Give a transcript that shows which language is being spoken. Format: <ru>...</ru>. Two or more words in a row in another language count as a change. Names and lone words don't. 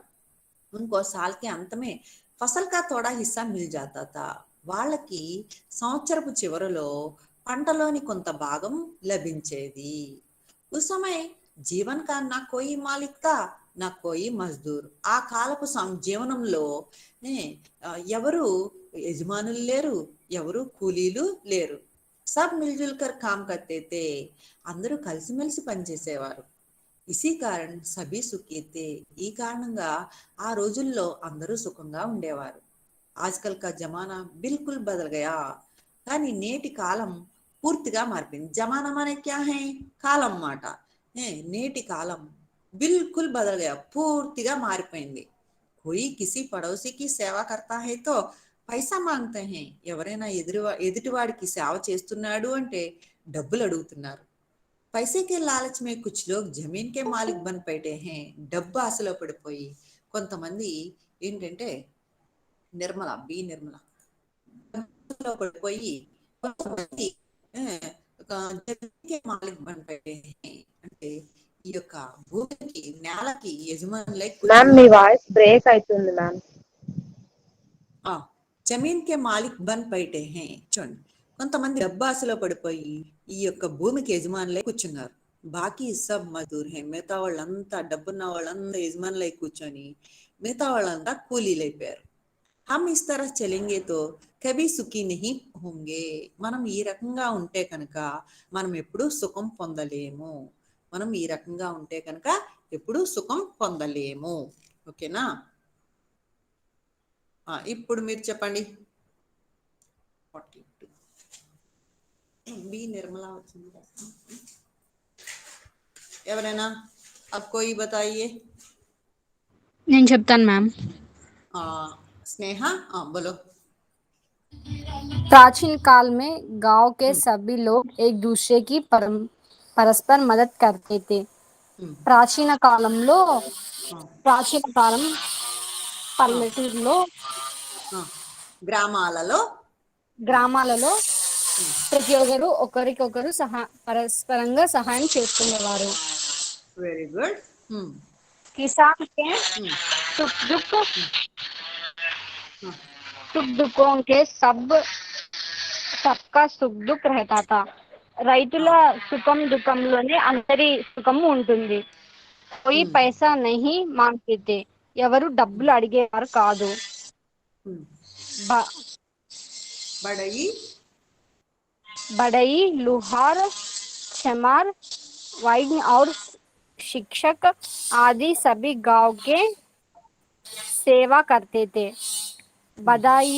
<hi>इंको सालकी अंतमें फसल का थोड़ा हिस्सा मिल जाता था,</hi> <te>వాళ్ళకి సంవత్సరపు చివరలో పంటలోని కొంత భాగం లభించేది.</te> <hi>उस समय जीवन का ना कोई मालिक था, ना कोई मज़दूर.</hi> <te>ఆ కాలపు జీవనంలో ఎవరు యజమానులు లేరు, ఎవరు కూలీలు లేరు.</te> <hi>सब मिलजुल कर काम करते थे,</hi> <te>అందరూ కలిసిమెలిసి పనిచేసేవారు.</te> <hi>इसी कारण सभी सुखी थे,</hi> <te>ఈ కారణంగా ఆ రోజుల్లో అందరూ సుఖంగా ఉండేవారు.</te> <hi>आजकल का जमाना बिल्कुल बदल गया,</hi> <te>కానీ నేటి కాలం పూర్తిగా మారిపోయింది.</te> <hi>जमाना माने क्या है,</hi> <te>కాలం మాట. నేటి కాలం</te> <hi>बिल्कुल बदल गया,</hi> <te>పూర్తిగా మారిపోయింది.</te> <hi>कोई किसी पड़ोसी की సేవ करता है तो पैसा मांगते हैं.</hi> <te>ఎవరైనా ఎదుటివాడికి సేవ చేస్తున్నాడు అంటే డబ్బులు అడుగుతున్నారు.</te> <hi>पैसे के लालच में कुछ लोग जमीन के मालिक बन बैठे हैं.</hi> <te>డబ్బు ఆశలో పడిపోయి కొంతమంది ఏంటంటే నిర్మల ఆశలో పడిపోయి కొంతమంది ఆ, ఒక</te> <hi>जमीन के मालिक बन बैठे हैं.</hi> <te>అంటే ఈ యొక్క భూమికి నేలకి యజమానులై మ్యామ్ మీ కూర్చున్నారు.</te> <en>voice break</en> <te>అవుతుంది మ్యామ్.</te> <hi>आ जमीन के मालिक बन बैठे हैं.</hi> <te>చూడండి, కొంతమంది డబ్బాసలో పడిపోయి ఈ యొక్క భూమికి యజమానులై కూర్చున్నారు.</te> <hi>बाकी सब मजदूर हैं.</hi> <te>మిగతా వాళ్ళంతా డబ్బున్న వాళ్ళంతా యజమానులై కూర్చొని మిగతా వాళ్ళంతా కూలీలైపోయారు.</te> <hi>हम इस तरह चलेंगे तो कभी सुखी नहीं होंगे.</hi> <te>మనం ఈ రకంగా ఉంటే కనుక మనం ఎప్పుడూ సుఖం పొందలేము. మనం ఈ రకంగా ఉంటే కనుక ఎప్పుడూ సుఖం పొందలేము. ఓకేనా? ఇప్పుడు మీరు చెప్పండి. 42 బి నిర్మల వచ్చింది.</te> <hi>ఎవరైనా अब कोई बताइए.</hi> <te>నేను చెప్తాను మ్యామ్.</te> <hi>स्नेह बोलो. प्राचीन काल में गांव के सभी लोग एक दूसरे की परस्पर मदद करते थे.</hi> <te>ప్రాచీన కాలంలో ప్రాచీన కాలం పల్లెటూరులో గ్రామాలలో ప్రతి ఒక్కరు ఒకరికొకరు పరస్పరంగా సహాయం చేసుకునేవారు.</te> <en>very good.</en> <hi>किसान के सुख दुखों के सबका सुख दुख रहता था.</hi> <te>రైతుల సుఖం దుఃఖంలోనే అందరి సుఖము ఉంటుంది.</te> <hi>कोई पैसा नहीं मांगते थे.</hi> <te>ఎవరు డబ్బులు అడిగేవారు కాదు.</te> <hi>बढ़ई लुहार चमार वैद्य और शिक्षक आदि सभी गांव के सेवा करते थे. बदाई</hi>